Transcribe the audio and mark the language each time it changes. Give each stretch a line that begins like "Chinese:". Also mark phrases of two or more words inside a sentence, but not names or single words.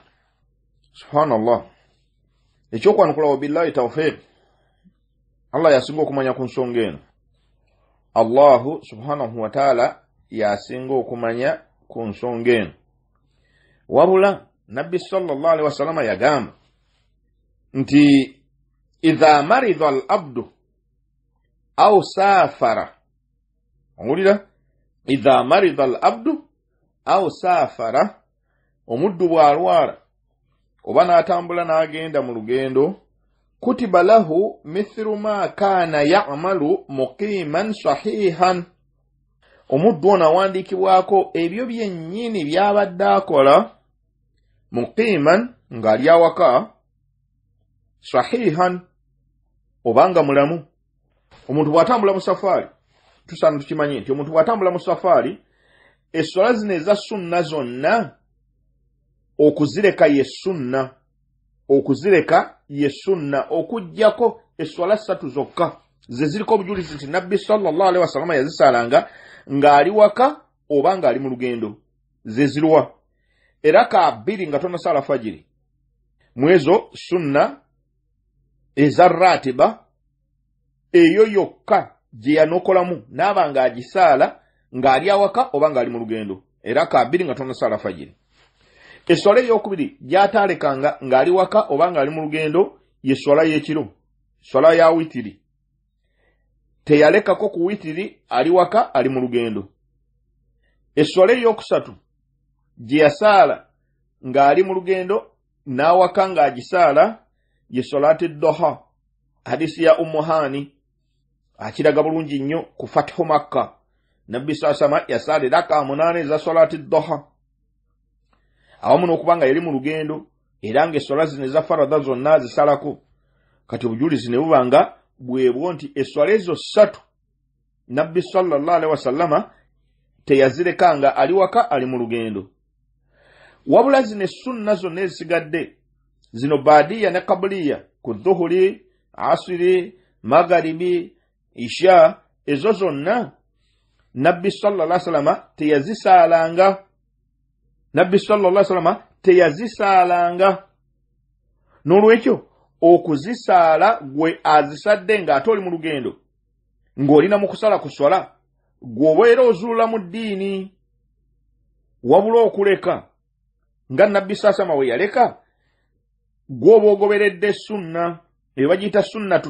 Ganda: Subhanallah. Ekyokwanukula
Arabic: وبالله التوفيق.
Ganda: Allah yasinga okumanya ku nsonga eno.
Arabic: الله سبحانه وتعالى
Ganda: yasinga okumanya ku nsonga eno. Wabula Nabbi
Arabic: صلى الله عليه وسلم
Ganda: yagamba nti
Arabic: إذا مرض العبد أو سافر. Owulira? إذا مرض العبد أو سافر,
Ganda: omuddu bw'alwala oba n'atambula n'agenda mu lugendo,
Arabic: كتب له مثل ما كان يعمل مقيما صحيحا.
Ganda: Omuddu ono awandiikibwako ebyo byennyini by'abadde akola muqiman ng'ali awaka, sahihan obanga mulamu. Omuntu bw'atambula mu safaari, tusaana tukimanye nti omuntu bw'atambula mu safaari, esswala zino eza sunna zonna okuzireka ye sunna okuggyako esswala 3 zokka ze ziriko obujulizi nti Nabbi
Arabic: صلى الله عليه وسلم
Ganda: yazisaalanga ng'ali waka oba ng'ali mu lugendo. Ze zirwa eraka 2 nga tonasaala fajiri. Mwezo sunna eza ratiba eyo yokka gye yanokolamu n'aba ng'agisaala ng'ali awaka oba ng'ali mu lugendo, eraka 2 nga tonasaala fajiri. Esswala ey'okubiri gy'ataalekanga ng'ali waka oba ng'ali mu lugendo ye swala y'ekiro, swala ya witiri. Teyalekako ku witiri ali waka ali mu lugendo. Esswala ey'okusatu gye yasaala ng'ali mu lugendo n'awaka ng'agisaala ye
Arabic: صلاة الضحى.
Ganda: Hadisi ya Ummuhani akiraga bulungi nnyo ku Fathu Makka. Nabbi sallallahu yasaala eraka 8 eza
Arabic: صلاة الضحى.
Ganda: Awamu n'okubanga yali mu lugendo era ng'esswala zino eza farada zonna zisalako. Kati obujulizi ne bubanga bwebwo nti esswala ezo 3 Nabbi
Arabic: صلى الله عليه وسلم
Ganda: teyazirekanga ali waka ali mu lugendo. wabula zino sunna zonna ezisigadde zino baadiya ne qabliya ku dhuhuri asiri magharibi isha ezo zonna nabbi
Arabic: صلى الله عليه وسلم
Ganda: teyazisaalanga nabbi
Arabic: صلى الله عليه وسلم
Ganda: teyazisaalanga n'olwekyo okuzisaala gwe azisadde ng'ate oli mu lugendo ng'olina mu kusala ku swala gw'obeera ozuula mu ddiini wabula okuleka nga nabbi saasama we yaleka gw'oba ogoberedde sunna eyo bagiyita sunnatu